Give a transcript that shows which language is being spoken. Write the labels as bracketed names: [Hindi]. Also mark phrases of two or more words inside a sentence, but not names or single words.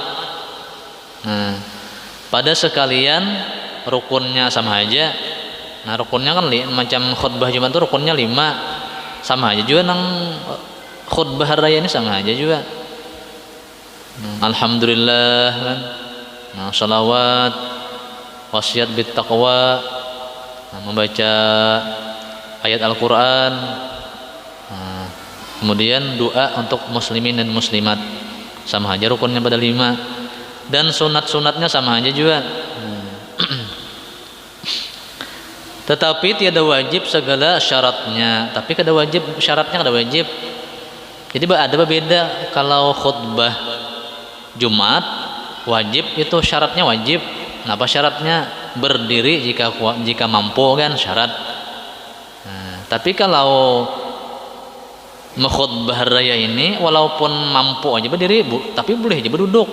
[Indonesian] Nah, pada sekalian rukunnya sama aja. Nah, rukunnya kan macam khutbah Jumat itu rukunnya 5. [Banjar] Sama aja juga nang khutbah hari raya ini sama aja juga. [Indonesian] Alhamdulillah kan. Nah, salawat, wasiat [Arabic] بالتقوى. [Indonesian] Nah, membaca ayat Al-Qur'an. Nah, kemudian doa untuk muslimin dan muslimat sama aja rukunnya pada 5, dan sunat-sunatnya sama aja juga. [Banjar] Tetapi tiada wajib segala syaratnya, tapi kada wajib syaratnya, kada wajib. [Indonesian] Jadi ada berbeda. Kalau khutbah Jumat wajib, itu syaratnya wajib. Apa syaratnya? Berdiri jika mampu kan syarat. Nah, tapi kalau khutbah raya ini walaupun mampu aja berdiri tapi boleh aja berduduk.